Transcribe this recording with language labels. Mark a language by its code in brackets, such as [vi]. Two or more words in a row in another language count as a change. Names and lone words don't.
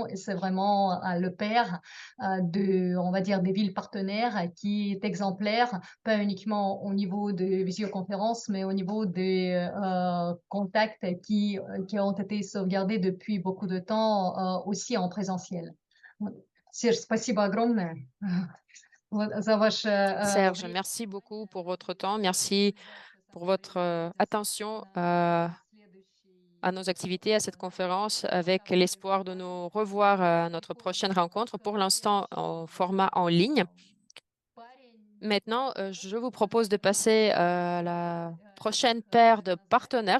[fr] Et c'est vraiment le père on va dire, des villes partenaires qui est exemplaire, pas uniquement au niveau de visioconférences, mais au niveau des contacts qui ont été sauvegardés depuis beaucoup de temps aussi en présentiel. Serge, [ru] спасибо огромное за ваше... [fr] Serge, merci beaucoup pour votre temps. Merci pour votre attention à nos activités, à cette conférence, avec l'espoir de nous revoir à notre prochaine rencontre, pour l'instant en format en ligne. Maintenant, je vous propose de passer à la prochaine paire de partenaires.